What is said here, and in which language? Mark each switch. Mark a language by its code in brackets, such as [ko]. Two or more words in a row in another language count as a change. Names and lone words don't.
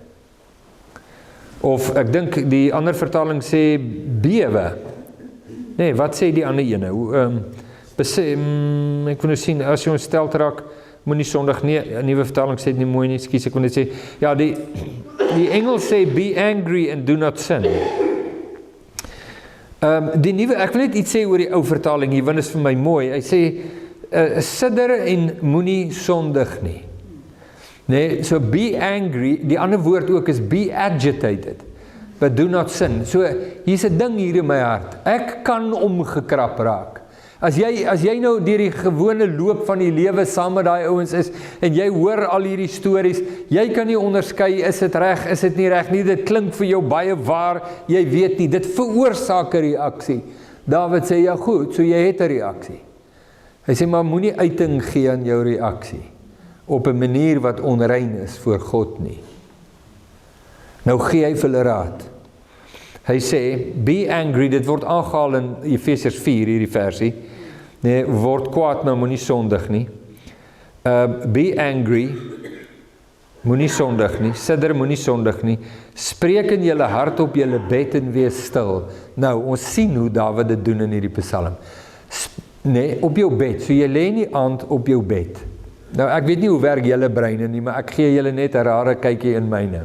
[af] Of ek dink die ander vertaling sê, bewe. Nee, wat sê die ander ene? Ek wil nou sien, as jy ontsteld raak, moenie sondig, nee, 'n nuwe vertaling sê dit nie mooi nie, ekskuus, ek wil net sê, ja, die Engels sê, [en] be angry and do not sin. [af] Die nuwe, ek wil net iets sê oor die ou vertaling hier, want dit is vir my mooi, hy sê, sidder en moenie sondig nie. Nee, [en] so be angry, [af] die ander woord ook is [en] be agitated, but do not sin. [af] So, hier's 'n ding hier in my hart, ek kan omgekrap raak. As jy nou deur die gewone loop van die lewe saam met daai ouens is, en jy hoor al hierdie stories, jy kan nie onderskei, is dit reg, is dit nie reg nie, dit klink vir jou baie waar, jy weet nie, dit veroorsaak 'n reaksie. Dawid sê, ja goed, so jy het 'n reaksie. Hy sê, maar moenie uiting gee aan jou reaksie, op 'n manier wat onrein is voor God nie. Nou gee hy vir hulle raad. Hy sê, [en] be angry, [af] dit word aangehaal in Efesiërs 4, hierdie versie, nee, word kwaad, maar moenie sondig nie. [en] Be angry, [af] moenie sondig nie, sidder, moenie sondig nie, spreek in julle hart op julle bed en wees stil. Nou, ons sien hoe Dawid dit doen in hierdie psalm. Nee, op jou bed, so jy lê nie aand op jou bed. Nou, ek weet nie hoe werk julle breine nie, maar ek gee julle net 'n rare kykie in myne.